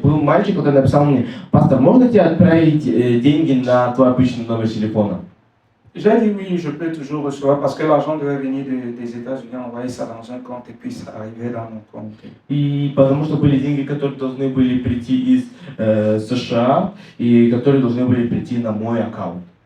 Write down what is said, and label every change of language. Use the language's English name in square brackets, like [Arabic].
[Russian] Был мальчик, который написал мне «Пастор, можно тебе отправить деньги на твой обычный номер телефона?» [French] J'ai dit oui, je peux toujours recevoir parce que l'argent devait venir des États-Unis, envoyer ça dans un compte et puis ça arrivait dans mon compte. [Russian] И потому что были деньги, которые должны были прийти из США и которые должны были прийти на мой аккаунт.